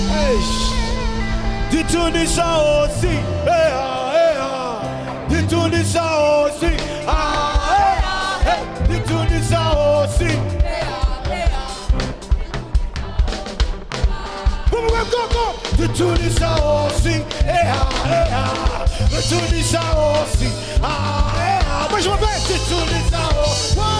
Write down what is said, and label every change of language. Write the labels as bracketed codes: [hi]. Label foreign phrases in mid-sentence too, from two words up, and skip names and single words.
[en] Ditunisa osi, Ditunisa osi, Ditunisa osi. Go. Ditunisa osi, Ditunisa osi, [pt] mais uma vez, Ditunisa osi.